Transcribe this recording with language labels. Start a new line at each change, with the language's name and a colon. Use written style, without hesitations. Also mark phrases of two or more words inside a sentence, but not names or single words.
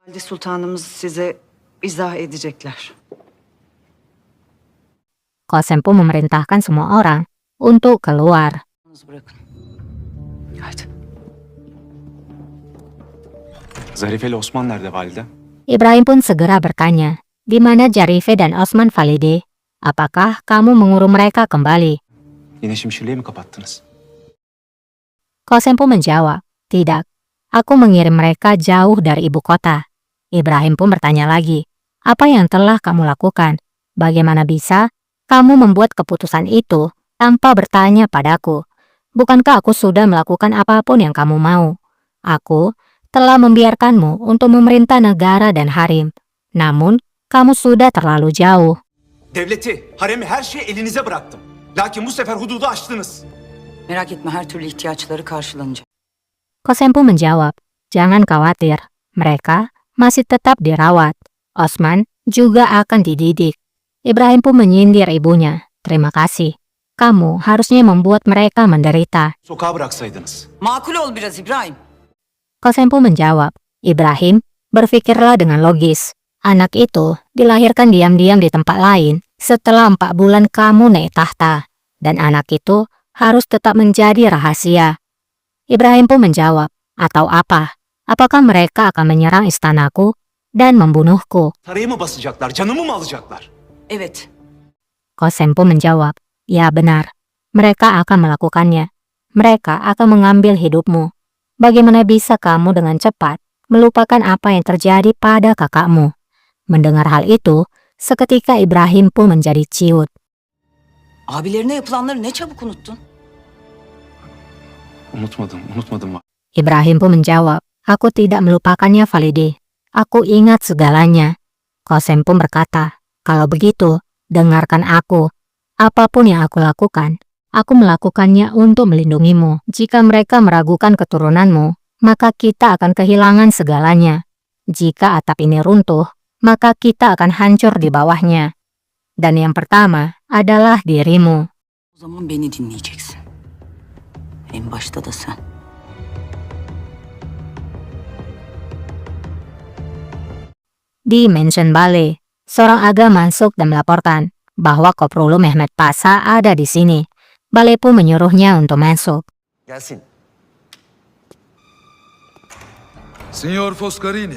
Turkish: Valide Sultanımız size izah edecekler.
Indonesian: Kosempu memerintahkan semua orang untuk keluar.
Turkish: Bırakın. Hadi. Zarife ile Osman nerede valide?
Indonesian: Ibrahim pun segera bertanya, di mana Jarife dan Osman Valide? Apakah kamu mengurung mereka kembali?
Turkish: Yine Şimşirliğe mi kapattınız?
Indonesian: Kosempu menjawab, tidak. Aku mengirim mereka jauh dari ibu kota. Ibrahim pun bertanya lagi, apa yang telah kamu lakukan? Bagaimana bisa kamu membuat keputusan itu tanpa bertanya padaku? Bukankah aku sudah melakukan apapun yang kamu mau? Aku telah membiarkanmu untuk memerintah negara dan harim. Namun, kamu sudah terlalu jauh.
Turkish: Devleti, haremi, her şeyi elinize bıraktım. Lakin bu sefer hududu aştınız. Merak etme, her türlü ihtiyaçları karşılanacak.
Indonesian: Kosempu menjawab, jangan khawatir, mereka masih tetap dirawat. Osman juga akan dididik. Ibrahim pun menyindir ibunya, terima kasih. Kamu harusnya membuat mereka menderita.
Turkish: Sokağa bıraksaydınız. Makul ol biraz İbrahim.
Indonesian: Kosempu menjawab, Ibrahim, berpikirlah dengan logis. Anak itu dilahirkan diam-diam di tempat lain setelah 4 bulan kamu naik tahta. Dan anak itu harus tetap menjadi rahasia. Ibrahim pun menjawab, atau apa? Apakah mereka akan menyerang istanaku dan membunuhku?
Turkish: Sarayı mı basacaklar, canımı mı alacaklar? Evet.
Indonesian: Kosempu menjawab, ya benar. Mereka akan melakukannya. Mereka akan mengambil hidupmu. Bagaimana bisa kamu dengan cepat melupakan apa yang terjadi pada kakakmu? Mendengar hal itu, seketika Ibrahim pun menjadi ciut.
Turkish: Abilerine yapılanları ne çabuk unuttun. Unutmadım.
Indonesian: Ibrahim pun menjawab, aku tidak melupakannya Valide. Aku ingat segalanya. Kosem pun berkata, kalau begitu, dengarkan aku. Apapun yang aku lakukan, aku melakukannya untuk melindungimu. Jika mereka meragukan keturunanmu, maka kita akan kehilangan segalanya. Jika atap ini runtuh, maka kita akan hancur di bawahnya. Dan yang pertama adalah dirimu.
Turkish: O zaman beni dinleyeceksin. En başta da sen.
Indonesian: Di Mansion Bale, seorang aga masuk dan melaporkan bahwa Koprulu Mehmet Pasa ada di sini. Bale pun menyuruhnya untuk masuk.
Turkish: Gelsin. Signor Foscarini,